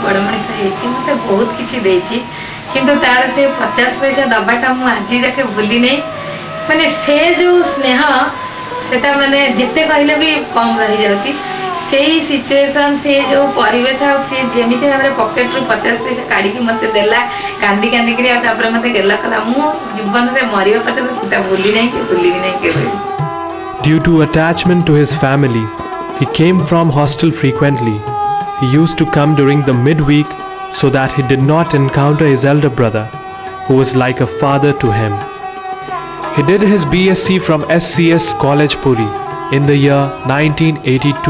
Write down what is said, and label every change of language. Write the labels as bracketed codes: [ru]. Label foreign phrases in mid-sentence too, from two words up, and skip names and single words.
[or] ବଡ଼ ମଣିଷ ହେଇଛି ମତେ ବହୁତ କିଛି ଦେଇଛି କିନ୍ତୁ ତା'ର ସେ 50 ପଇସା ଦବାଟା ମୁଁ ଆଜି ଯାଏଁ ଭୁଲି ନାହିଁ ମାନେ ସେ ଯୋ ସ୍ନେହ ସେଟା ମାନେ ଯେତେ କହିଲେ ଭି କମ ରହି ଯାଉଛି ସେହି ସିଚୁଏସନ ସେ ଯୋ ପରିବେଶ ସେ ଯେମିତି ହମରେ ପକେଟ ରୁ 50 ପଇସା କାଢ଼ି କି ମତେ ଦେଲା କାନ୍ଦି କାନ୍ଦି କରି ଆ ତା'ପର ମତେ ଗଲା କଲା ମୁଁ ଜୀବନ ରେ ମରିଯାଏ ପଛେ ସେଟା ଭୁଲି ନାହିଁ କି [en] Due to attachment to his family, he came from hostel frequently. He used to come during the midweek so that he did not encounter his elder brother, who was like a father to him. He did his BSc from SCS College Puri in the year 1982.